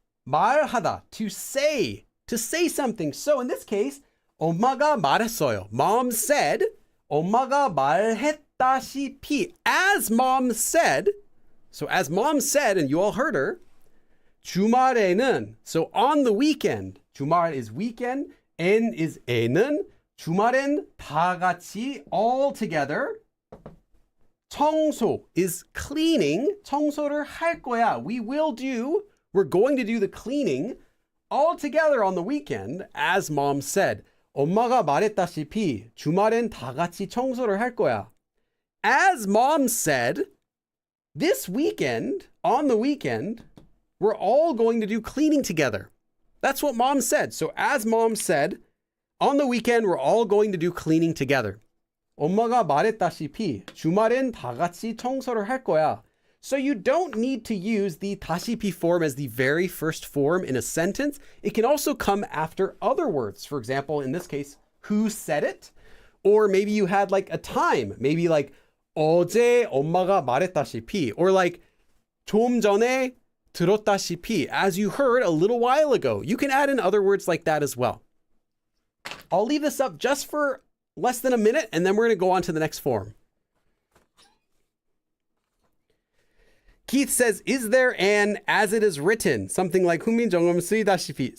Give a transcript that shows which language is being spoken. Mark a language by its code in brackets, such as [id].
[ko] 말하다, [en] to say something. So in this case, [ko] 엄마가 말했어요. [en] Mom said. [ko] 엄마가 말했다시피, [en] as mom said. So as mom said, and you all heard her. [ko] 주말에는, [en] so on the weekend. [ko] 주말 [en] is weekend. N is [ko] 에는. 주말엔 다 같이, [en] all together. [ko] 청소 [en] is cleaning. [ko] 청소를 할 거야. [en] We're going to do the cleaning all together on the weekend, as mom said. [ko] 엄마가 말했다시피 주말엔 다 같이 청소를 할 거야. [en] As mom said, this weekend, on the weekend, we're all going to do cleaning together. That's what mom said. So as mom said, on the weekend, we're all going to do cleaning together. [ko] 엄마가 말했다시피 주말엔 다 같이 청소를 할 거야. [en] So you don't need to use the [ko] 다시피 [en] form as the very first form in a sentence. It can also come after other words. For example, in this case, who said it? Or maybe you had like a time. [ko] Maybe like 어제 엄마가 말했다시피. Or like 좀 전에 들었다시피. [en] As you heard a little while ago. You can add in other words like that as well. I'll leave this up just for less than a minute, and then we're going to go on to the next form. Keith says, is there an as it is written? Something like [ko] 훈민정음 쓰이다시피.